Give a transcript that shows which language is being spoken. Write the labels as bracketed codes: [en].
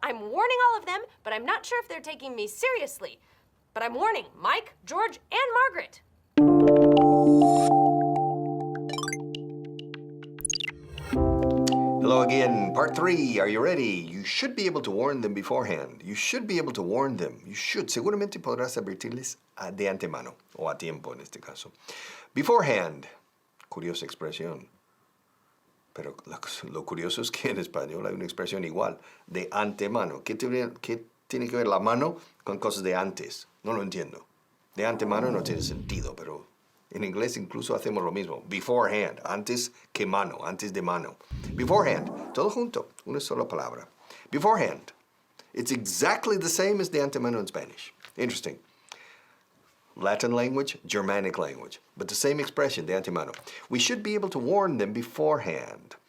[en] I'm warning all of them, but I'm not sure if they're taking me seriously. But I'm warning Mike, George, and Margaret. Hello again, part 3. Are you ready? You should be able to warn them beforehand. You should be able to warn them. You should. [es] Seguramente podrás advertirles de antemano, o a tiempo en este caso. Beforehand. Curiosa expresión. Pero lo curioso es que en español hay una expresión igual, de antemano. ¿Qué tiene que ver la mano con cosas de antes? No lo entiendo. De antemano no tiene sentido, pero en inglés incluso hacemos lo mismo. Beforehand, antes que mano, antes de mano. Beforehand, todo junto, una sola palabra. [en] Beforehand. It's exactly the same as de antemano in Spanish. Interesting. Latin language, Germanic language, but the same expression, de antemano. We should be able to warn them beforehand.